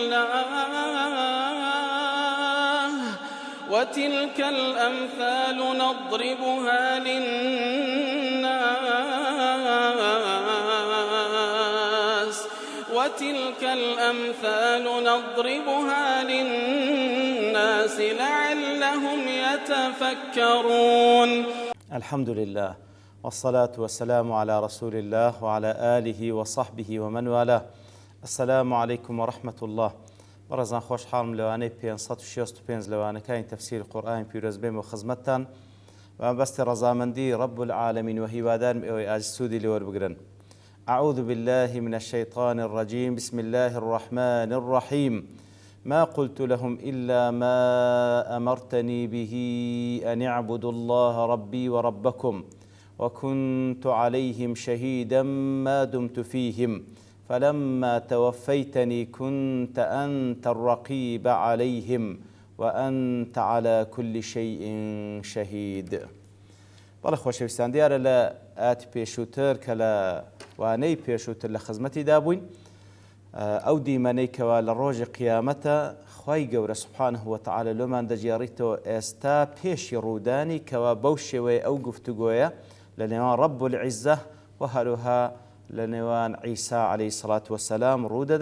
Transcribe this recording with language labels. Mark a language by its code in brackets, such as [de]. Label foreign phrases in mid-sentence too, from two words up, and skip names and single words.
[ar] الله وتلك الأمثال نضربها للناس لعلهم يتفكرون. الحمد لله والصلاة والسلام على رسول الله وعلى آله وصحبه ومن والاه. السلام عليكم ورحمة الله. [ckb] برزان خوش حالم لوانەی 565 لەوانەکانی تەفسیر قورئانی پیرۆز بێم و خزمەتتان و بەستی ڕەزامەندی [ar] رب العالمین [ckb] و هیوادارم ئێوەی ئاج سوودی لێوەربگرن. [ar] أعوذ بالله من الشيطان الرجيم. بسم الله الرحمن الرحيم. ما قلت لهم إلا ما أمرتني به أن اعبدوا الله ربي وربكم وكنت عليهم شهيدا ما دمت فيهم فلما توفيتني كنت أنت الرقيب عليهم وأنت على كل شيء شهيد. [ckb] بەڵێ خۆشەویستان، دیارە لە ئاتی پێشووتر کە لە وانەی پێشووتر لە خزمەتی دابووین ئەو دیمەنەی کەوا لە ڕۆژی قیامەتە خوای گەورە [ar] سوبحانه وتعالە [ckb] لۆمان دەجێڕیتەوە ئێستا پێشی ڕوودانی کەوا بەو شێوەیە ئەو گفتوگۆیە لە نێوان [ar] رب العیزە [ckb] و هەروها لە نێوان عیسا [ar] عەلەیهی سەڵات وەسەلام [ckb] ڕوودەدا.